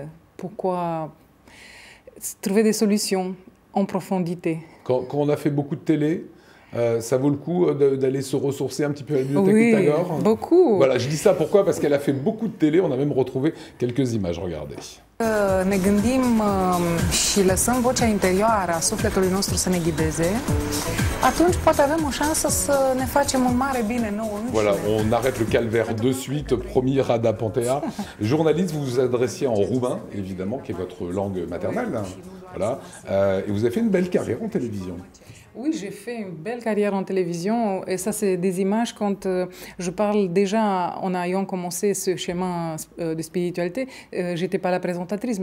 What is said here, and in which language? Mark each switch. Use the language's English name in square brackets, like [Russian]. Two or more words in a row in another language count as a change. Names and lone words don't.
[French] Pourquoi trouver des solutions en profondité. Quand on a fait beaucoup de télé, ça vaut le coup d'aller se ressourcer un petit peu à la bibliothèque Pythagore? Oui, beaucoup. Voilà, je dis ça pourquoi? Parce qu'elle a fait beaucoup de télé, on a même retrouvé quelques images, regardez. [Romanian] Ne gândim și lăsăm vocea interioară a sufletului nostru să ne ghideze, atunci poate avem o șansă să ne facem un mare bine nouă înșine. [French] Voilà, on arrête le calvaire de suite. Promis, Rada Pantea. Journaliste, vous vous adressiez en roumain, évidemment, qui est votre langue maternelle. Voilà. Et vous avez fait une belle carrière en télévision. Oui, j'ai fait une belle carrière en télévision et ça, c'est des images quand je parle déjà, en ayant commencé ce chemin de spiritualité, j'étais pas la présentatrice.